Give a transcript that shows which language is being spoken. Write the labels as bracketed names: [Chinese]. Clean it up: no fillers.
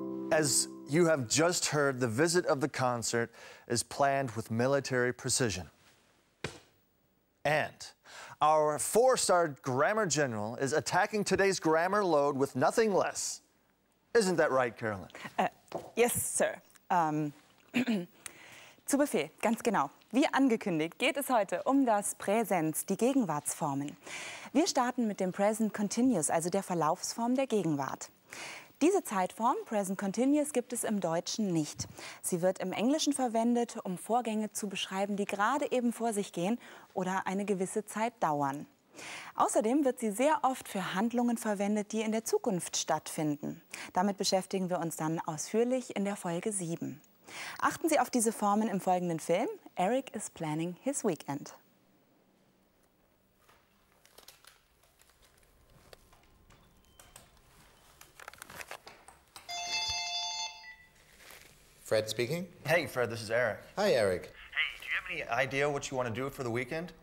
[English] As you have just heard, the visit of the concert is planned with military precision. And our 4-star grammar general is attacking today's grammar load with nothing less. Isn't that right, Carolyn? Yes, sir. [German] Zu Befehl, ganz genau. Wie angekündigt geht es heute um das Präsens, die Gegenwartsformen. Wir starten mit dem Present Continuous, also der Verlaufsform der Gegenwart. Diese Zeitform, Present Continuous, gibt es im Deutschen nicht. Sie wird im Englischen verwendet, um Vorgänge zu beschreiben, die gerade eben vor sich gehen oder eine gewisse Zeit dauern. Außerdem wird sie sehr oft für Handlungen verwendet, die in der Zukunft stattfinden. Damit beschäftigen wir uns dann ausführlich in der Folge 7. Achten Sie auf diese Formen im folgenden Film. [English] Eric is planning his weekend. Fred speaking. Hey, Fred, this is Eric. Hi, Eric. Hey, do you have any idea what you want to do for the weekend?